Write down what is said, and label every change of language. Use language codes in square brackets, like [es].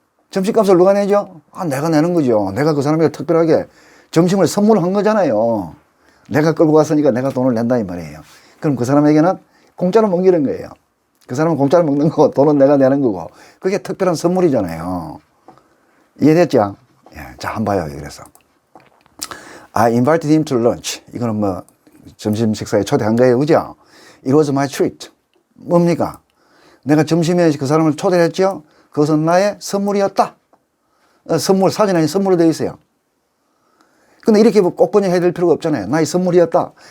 [ko] 점심값을 누가 내죠? 내가 내는 거죠. 내가 그 사람에게 특별하게 점심을 선물한 거잖아요. 내가 끌고 갔으니까 내가 돈을 낸다 이 말이에요. 그럼 그 사람에게는 공짜로 먹이는 거예요. 그 사람은 공짜로 먹는 거고 돈은 내가 내는 거고, 그게 특별한 선물이잖아요. 이해됐죠? 예, 자, 한번 봐요. 그래서 [en] I invited him to lunch. [ko] 이거는 뭐 점심 식사에 초대한 거예요. 그죠? [en] It was my treat. [ko] 뭡니까? 내가 점심에 그 사람을 초대했죠? 그것은 나의 선물이었다. 선물, 사진에 선물로 되어 있어요. 근데 이렇게 꼭 번역해야 될 필요가 없잖아요. 나의 선물이었다.